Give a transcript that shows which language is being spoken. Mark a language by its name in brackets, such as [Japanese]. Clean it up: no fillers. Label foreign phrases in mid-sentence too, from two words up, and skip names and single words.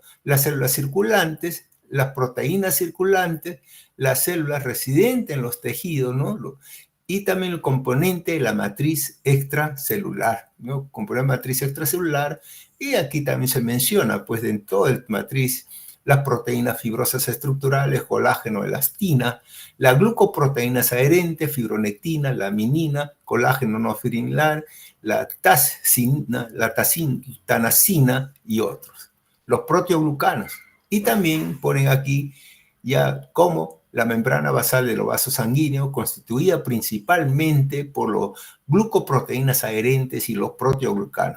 [Spanish] Las células circulantes, las proteínas circulantes, las células residentes en los tejidos, ¿no? Y también el componente de la matriz extracelular, ¿no? Componente de la matriz extracelular, y aquí también se menciona, pues, en toda la matriz, las proteínas fibrosas estructurales, colágeno, elastina, la glucoproteínas adherentes, fibronectina, laminina, colágeno no fibrilar, la tanacina y otros. Los proteoglucanos. Y también ponen aquí ya como la membrana basal de los vasos sanguíneos, constituida principalmente por los glucoproteínas adherentes y los proteoglucanos.